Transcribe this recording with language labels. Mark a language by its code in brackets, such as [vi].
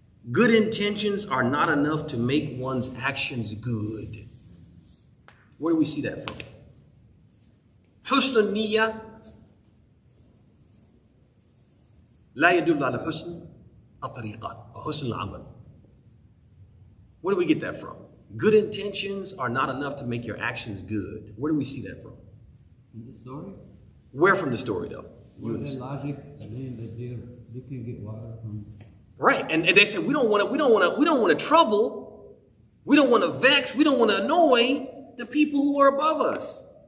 [en] Good intentions are not enough to make one's actions good. Where do we see that from? [ar] Husn al-niyyah لا يدل على حسن الطريقات وحسن العمل. [en] Where do we get that from? Good intentions are not enough to make your actions good. Where do we see that from? In the story? Where from the story, though? Logic, I mean, that they can get water from. Right, and they said we don't want to trouble, we don't want to vex, we don't want to annoy the people who are above us.